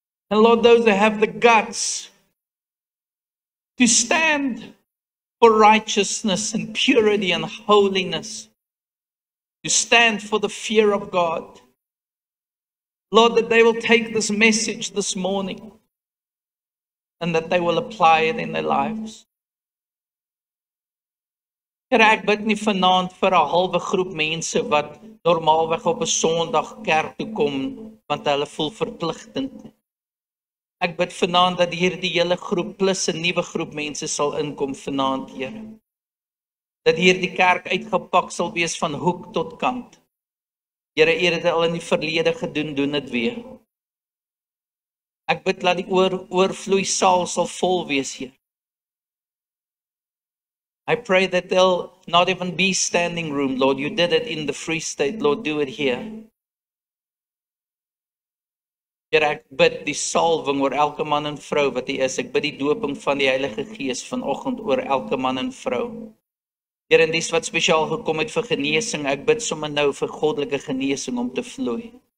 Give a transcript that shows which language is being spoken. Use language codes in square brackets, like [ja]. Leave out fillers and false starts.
[en] And Lord, those that have the guts to stand for righteousness and purity and holiness, to stand for the fear of God, Lord, that they will take this message this morning and that they will apply it in their lives. [af] Here, ek bid nie vanaand vir 'n halwe groep mense wat normaalweg op 'n Sondag kerk toe kom want hulle voel verpligtend. Ek bid vanaand dat hierdie hele groep plus 'n nuwe groep mense sal inkom vanaand, Here. Dat hierdie kerk uitgepak sal wees van hoek tot kant. Here, U het dit al in die verlede gedoen, doen dit weer. Ek bid dat die oorvloei saal sal vol wees, Heer. [en] I pray that there'll not even be standing room, Lord. You did it in the Free State, Lord, do it here. [af] Heer, ek bid die salwing oor elke man en vrou wat hier is. Ek bid die doping van die Heilige Gees vanoggend oor elke man en vrou. Heer, en dis wat spesiaal gekom het vir genesing, ek bid sommer nou vir goddelike genesing om te vloei.